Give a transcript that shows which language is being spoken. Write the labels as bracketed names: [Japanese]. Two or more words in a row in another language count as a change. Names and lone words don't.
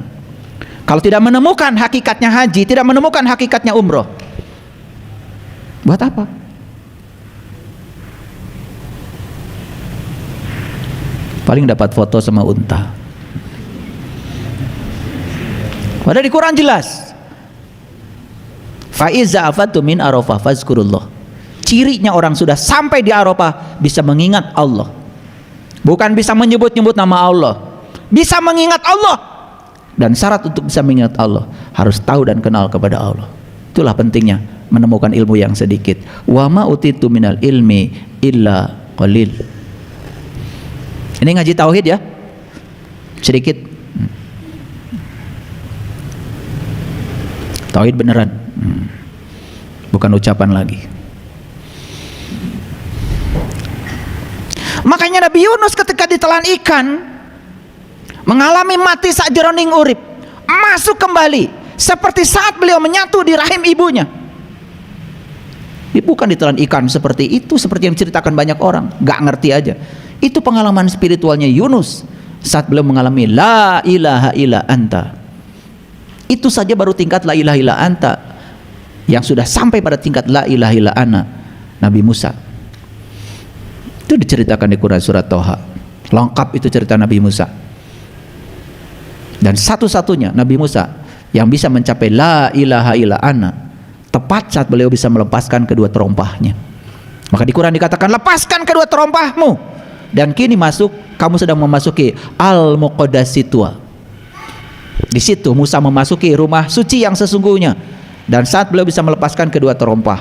[Indonesian] Kalau tidak menemukan hakikatnya haji, tidak menemukan hakikatnya umroh, buat apa? Paling dapat foto sama unta. Padahal di Quran jelas. [Arabic] فإذا أفضتم من عرفة فاذكروا الله. [Indonesian] Cirinya orang sudah sampai di Arafah bisa mengingat Allah. Bukan bisa menyebut-nyebut nama Allah, bisa mengingat Allah. Dan syarat untuk bisa mengingat Allah harus tahu dan kenal kepada Allah. Itulah pentingnya menemukan ilmu yang sedikit. [Arabic] وما أوتيتم من العلم إلا قليل. [Indonesian] Ini ngaji tauhid ya, sedikit. Tauhid beneran, bukan ucapan lagi. Makanya Nabi Yunus ketika ditelan ikan mengalami [Javanese] mati sakjroning urip, [Indonesian] masuk kembali seperti saat beliau menyatu di rahim ibunya. Ini bukan ditelan ikan seperti itu, seperti yang diceritakan banyak orang, gak ngerti aja. Itu pengalaman spiritualnya Yunus saat beliau mengalami [Arabic] لا إله إلا أنت. [Indonesian] Itu saja baru tingkat [Arabic] لا إله إلا أنت. [Indonesian] Yang sudah sampai pada tingkat [Arabic] لا إله إلا أنا, [Indonesian] Nabi Musa. Itu diceritakan di Quran surat Toha. Lengkap itu cerita Nabi Musa. Dan satu-satunya Nabi Musa yang bisa mencapai [Arabic] لا إله إلا أنا [Indonesian] tepat saat beliau bisa melepaskan kedua terompahnya. Maka di Quran dikatakan, lepaskan kedua terompahmu. Dan kini kamu sedang memasuki Al-Muqaddasitua. Di situ Musa memasuki rumah suci yang sesungguhnya. Dan saat beliau bisa melepaskan kedua terompah.